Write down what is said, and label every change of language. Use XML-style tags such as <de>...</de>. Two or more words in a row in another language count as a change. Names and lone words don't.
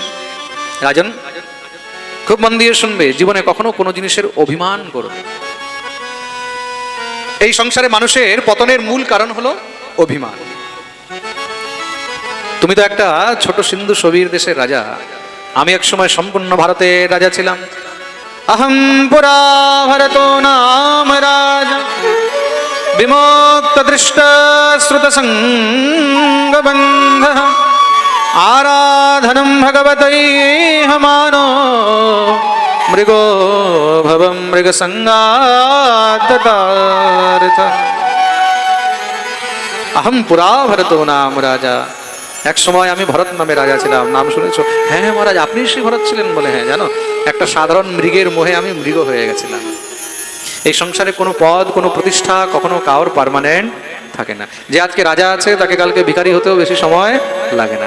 <bn>রাজন খুব মন দিয়ে শুনবে, জীবনে কখনো কোনো জিনিসের অভিমান করবে। এই সংসারে মানুষের পতনের মূল কারণ হলো অভিমান। তুমি তো একটা ছোট সিন্ধু শবীর দেশের রাজা, আমি এক সময় সম্পূর্ণ ভারতের রাজা ছিলাম।</bn> <sa>अहम पुरा भरतो नाम राजा विमुक्त दृष्ट श्रुत संग बंध आराधनम भगवते हमानो मृगो भवम मृग संगात। अहम पुरा भरतो नाम राजा,</sa> <bn>এক সময় আমি ভরত নামে রাজা ছিলাম। নাম শুনেছো? হ্যাঁ হ্যাঁ মহারাজ, আপনি শ্রী ভরত ছিলেন বলে। হ্যাঁ জানো, একটা সাধারণ মৃগের মোহে আমি মৃগ হয়ে গেছিলাম। এই সংসারে কোনো পদ, কোনো প্রতিষ্ঠা কখনো কারোর পার্মানেন্ট থাকে না। যে আজকে রাজা আছে তাকে কালকে ভিখারি হতেও বেশি সময় লাগে না।</bn>